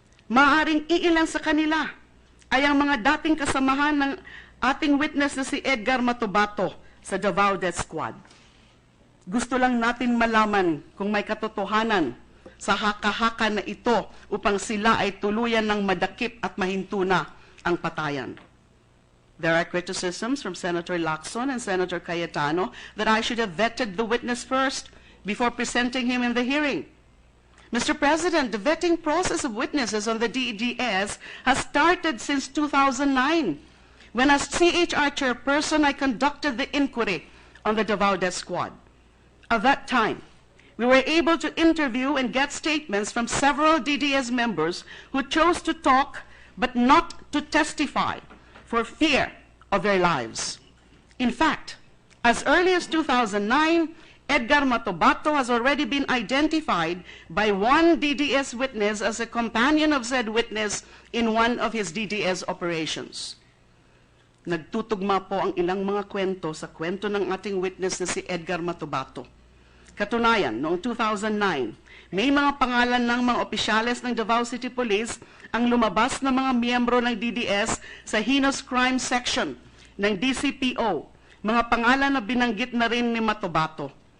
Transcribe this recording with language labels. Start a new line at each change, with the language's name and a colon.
Filipino: Maaring iilan sa kanila ay ang mga dating kasamahan ng ating witness na si Edgar Matubato sa Davao Death Squad. Gusto lang natin malaman kung may katotohanan sa haka-haka na ito upang sila ay tuluyan ng madakip at mahinto na ang patayan.
English: There are criticisms from Senator Lacson and Senator Cayetano that I should have vetted the witness first before presenting him in the hearing. Mr. President, the vetting process of witnesses on the DDS has started since 2009, when as CHR chairperson, I conducted the inquiry on the Davao Death Squad. At that time, we were able to interview and get statements from several DDS members who chose to talk but not to testify for fear of their lives. In fact, as early as 2009, Edgar Matubato has already been identified by one DDS witness as a companion of said witness in one of his DDS operations.
Filipino: Nagtutugma po ang ilang mga kwento sa kwento ng ating witness na si Edgar Matubato. Katunayan, noong 2009, may mga pangalan ng mga opisyales ng Davao City Police ang lumabas na mga miyembro ng DDS sa Heinous Crime Section ng DCPO, mga pangalan na binanggit na rin ni Matubato.